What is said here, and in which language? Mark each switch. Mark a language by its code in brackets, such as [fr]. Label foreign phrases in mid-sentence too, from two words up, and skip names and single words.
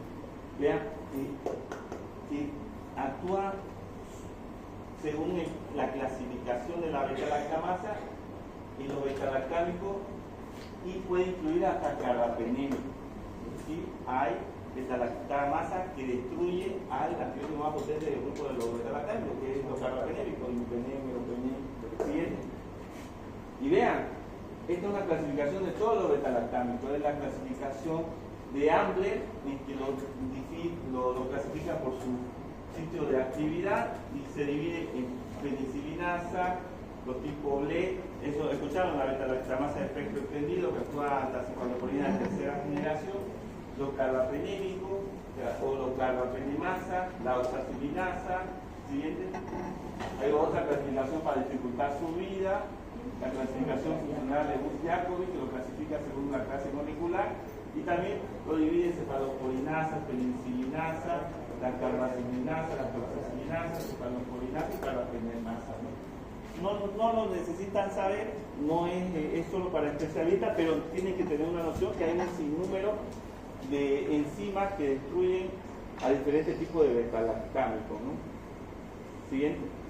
[es] Vean que actúa según la clasificación de la beta-lactamasa en los beta-lactámicos y puede incluir hasta carbapenem. ¿Sí? Hay beta-lactamasa que destruye al antibiótico más potente del grupo de los beta-lactámicos, que es los carbapenémicos, imipenem, meropenem. ¿Siguiente? Y vean, esta es una clasificación de todos los beta-lactámicos, es la clasificación de Ambler, en que lo clasifican por su sitio de actividad y se divide en penicilinasa, los tipos BLE, eso escucharon, la beta-lactamasa de espectro extendido que actúa anticiclopolina de tercera generación, los carbapenémicos o los carbapenemasa, la oxacilinasa. Siguiente. Hay otra clasificación para dificultar su vida, la clasificación funcional de Bush-Jacobi, que lo clasifica según una clase molecular, y también lo divide en cefalosporinasa, penicillinasa, la carbacilinasa, la cloxacilinasa, cefalosporinasa y carbapenemasa. No lo necesitan saber, no es solo para especialistas, pero tienen que tener una noción que hay un sinnúmero de enzimas que destruyen a diferentes tipos de beta-lactámicos, ¿no? Siguiente.